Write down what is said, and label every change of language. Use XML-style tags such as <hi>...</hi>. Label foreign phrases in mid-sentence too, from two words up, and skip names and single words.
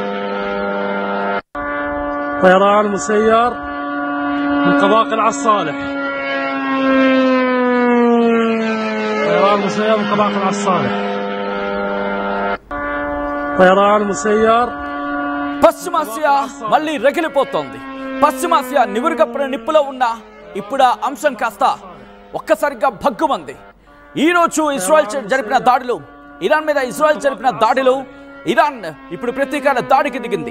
<ar>طيران مسير من قباقل عالصالح. طيران مسير من قباقل عالصالح. طيران مسير.</ar> <te>పశ్చిమాసియా మళ్ళీ రగిలిపోతోంది. పశ్చిమాసియా నివురుగప్పున నిప్పులో ఉన్న ఇప్పుడు ఆ అంశం కాస్త ఒక్కసారిగా భగ్గుమంది. ఈరోజు ఇజ్రాయెల్ జరిపిన దాడులు, ఇరాన్ మీద ఇజ్రాయెల్ జరిపిన దాడిలో ఇరాన్ ఇప్పుడు ప్రతీకార దాడికి దిగింది.</te>